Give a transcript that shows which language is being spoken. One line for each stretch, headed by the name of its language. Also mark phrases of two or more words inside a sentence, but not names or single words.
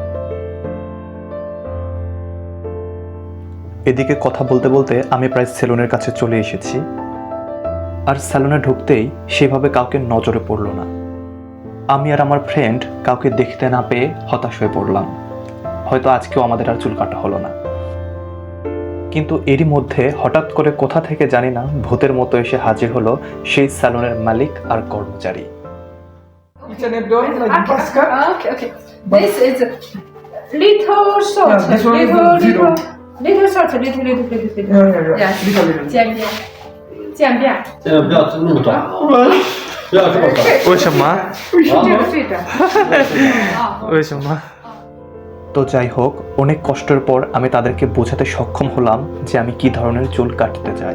Bangla: এদিকে কথা বলতে বলতে আমি প্রায় সেলুনের কাছে চলে এসেছি, আর সেলুনে ঢুকতেই সেভাবে কাউকে নজরে পড়ল না। আমি আর আমার ফ্রেন্ড কাউকে দেখতে না পেয়ে হতাশ হয়ে পড়লাম, হয়তো আজকেও আমাদের আর চুল কাটা হলো না। কিন্তু এরই মধ্যে হঠাৎ করে কোথা থেকে জানি না ভূতের মতো এসে হাজির হলো সেই সেলুনের মালিক আর কর্মচারী।
English: Internet door, like Okay, Pascal. okay. This is little short, Yeah, this one is the zero. little short, little. Yeah. Yes. Little, little.
Chinese: 渐变，这个不要那么短，不要这么短。为什么？这个。
Bangla: 为什么？তো যাই হোক, অনেক কষ্টের পর আমি তাদেরকে বোঝাতে সক্ষম হলাম যে আমি কি ধরনের চুল কাটতে চাই।